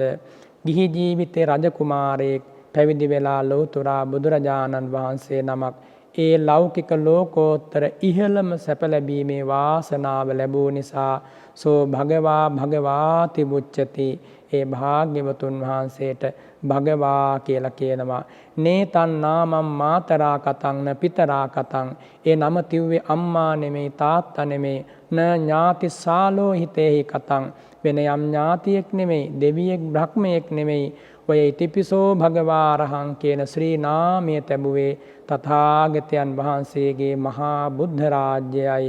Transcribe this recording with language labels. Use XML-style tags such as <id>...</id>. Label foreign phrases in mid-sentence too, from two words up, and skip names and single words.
<si>ගිහි ජීවිතේ රජකුමාරයෙක් පැවිදි වෙලා ලෞතුරා බුදුරජාණන් වහන්සේ නමක් ඒ ලෞකික ලෝකෝත්තර ඉහළම සැප ලැබීමේ වාසනාව ලැබූ නිසා</si> <pi>සෝ භගවාති මුච්චති.</pi> <si>ඒ භාග්‍යවතුන් වහන්සේට භගවා කියලා කියනවා.</si> <pi>නේතන් නාමම් මාතරා කතං න පිතරා කතං.</pi> <si>ඒ නම තිව්වේ අම්මා නෙමෙයි තාත්තා නෙමෙයි.</si> <pi>න ඥාති සාලෝ හිතේහි කතං.</pi> <si>වෙන යම් ඥාතියෙක් නෙමෙයි, දෙවියෙක් බ්‍රහ්මයෙක් නෙමෙයි. ඔය</si> <pi>ඉතිපිසෝ භගවාරහං</pi> <si>කියන ශ්‍රී නාමය තැබුවේ තථාගතයන් වහන්සේගේ මහා බුද්ධ රාජ්‍යයයි.</si>